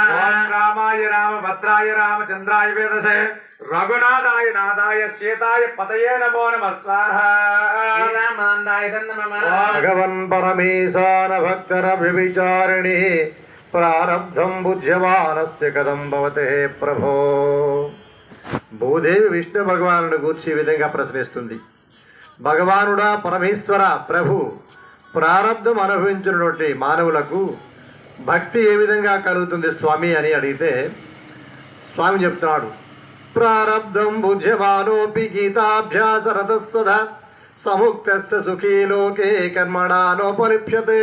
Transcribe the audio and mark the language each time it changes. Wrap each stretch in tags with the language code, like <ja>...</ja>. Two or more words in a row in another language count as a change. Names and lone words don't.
<sa>ओम रामाय रामभद्राय रामचन्द्राय वेदसे रघुनाथाय नाथाय सीताय पतये नमो नमः स्वाहा श्रीरामानन्दाय नमः भगवन् परमेशान भक्तरभिविचारिणि प्रारब्धं बुध्यमानस्य कथं भवते प्रभो।</sa> <te>భూదేవి విష్ణు భగవానుడు గూర్చి ఈ విధంగా ప్రశ్నిస్తుంది. భగవానుడా పరమేశ్వర ప్రభు, ప్రారబ్ధం అనుభవించినటువంటి మానవులకు భక్తి ఏ విధంగా కలుగుతుంది స్వామి అని అడిగితే స్వామి చెప్తున్నాడు,</te> <sa>प्रारब्धं बुध्यमानोपि गीताभ्यासरत सदा समुक्तस्य सुखी लोके कर्मणा नोपलिप्यते.</sa>